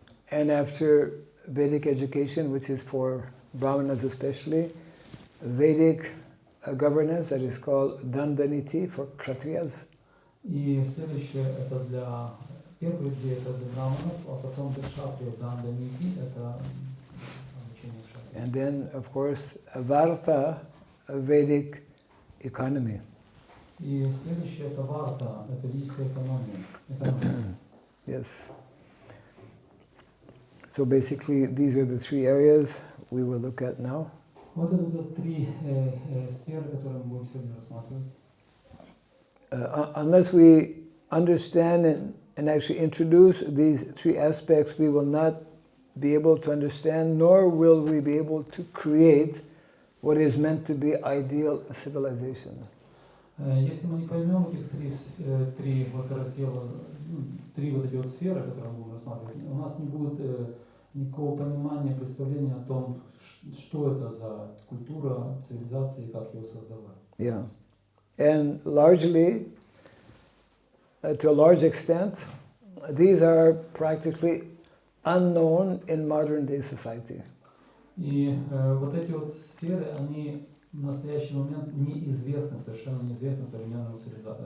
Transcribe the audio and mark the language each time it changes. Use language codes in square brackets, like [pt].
[en] And after Vedic education, which is for Brahmanas especially, Vedic governance, that is called Dandaniti for Kshatriyas. [ru] И следующее – это для первых две – это для браманов, а потом для кшатриев Данданити – это обучение кшатриев. [en] And then, of course, Varta, a Vedic economy. [ru] И следующее – это варта, это ведическая экономия. [en] Yes. So basically, these are the three areas we will look at now. [ru] Вот это три сферы, которые мы будем сегодня рассматривать. [en] Unless we understand and actually introduce these three aspects, we will not be able to understand, nor will we be able to create what is meant to be ideal civilization. [ru] Если мы не поймем этих три вот раздела, три вот эти вот сферы, которые мы будем рассматривать, у нас не будет никакого понимания, представления о том, что это за культура, цивилизация и как его создавать. [en] Yeah. And largely, to a large extent, these are practically unknown in modern day society. [ru] И вот эти вот сферы, они в настоящий момент неизвестны, совершенно неизвестны современному обществу.